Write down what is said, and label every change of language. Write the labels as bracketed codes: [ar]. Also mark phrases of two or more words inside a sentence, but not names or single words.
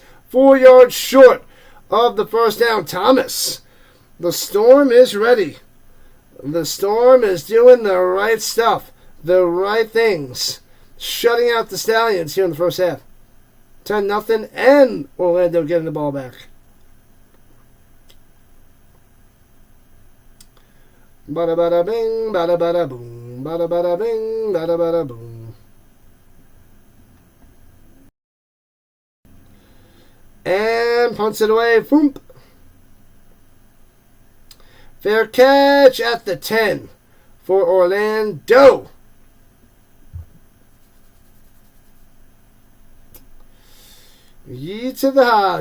[en] 4 yards short of the first down. Thomas. The Storm is ready. The Storm is doing the right stuff. The right things. Shutting out the Stallions here in the first half. 10-0 and Orlando getting the ball back. Bada bada bing, bada bada boom, bada bada bing, bada bada boom. And punts it away. Boom. Fair catch at the 10 for Orlando. Yee to the high.